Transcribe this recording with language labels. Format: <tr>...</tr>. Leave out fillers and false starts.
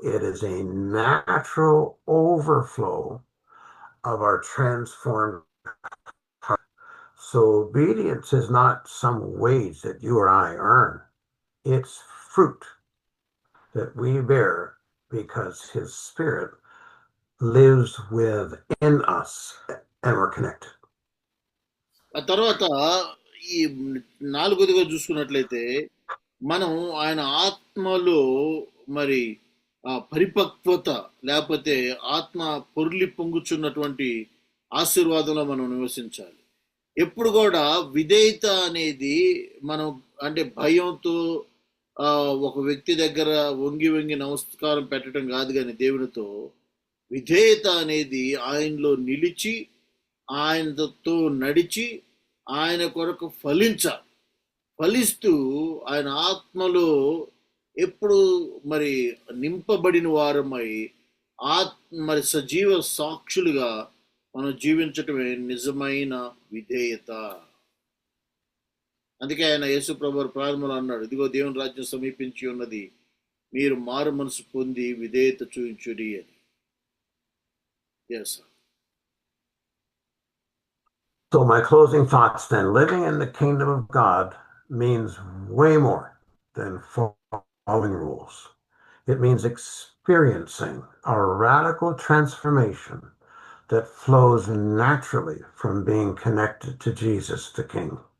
<en>It is a natural overflow of our transformed heart. So obedience is not some wage that you or I earn. It's fruit that we bear because His Spirit lives within us and we're connected.</en> <te>ఆ తర్వాత ఈ 4వదిగా చూసుకున్నట్లయితే మనం ఆయన ఆత్మలో మరి పరిపక్వత లేకపోతే ఆత్మ పొర్లి పొంగుచున్నటువంటి ఆశీర్వాదంలో మనం నివసించాలి. ఎప్పుడు కూడా విధేయత అనేది మనం అంటే భయంతో ఒక వ్యక్తి దగ్గర వంగి వంగి నమస్కారం పెట్టడం కాదు, కానీ దేవునితో విధేయత అనేది ఆయనలో నిలిచి ఆయనతో నడిచి ఆయన కొరకు ఫలిస్తూ ఆయన ఆత్మలో ఎప్పుడు మరి నింపబడిన వారమై మరి సజీవ సాక్షులుగా మనం జీవించటమే నిజమైన విధేయత. అందుకే ఆయన యేసు ప్రభువు ప్రారంభంలో అన్నాడు, ఇదిగో దేవుని రాజ్యం సమీపించి ఉన్నది, మీరు మారు మనసు పొంది విధేయత చూయించుడి అని.</te> <en>Yes, sir. So my closing thoughts then, living in the kingdom of God means way more than following rules. It means experiencing a radical transformation that flows naturally from being connected to Jesus the King.</en>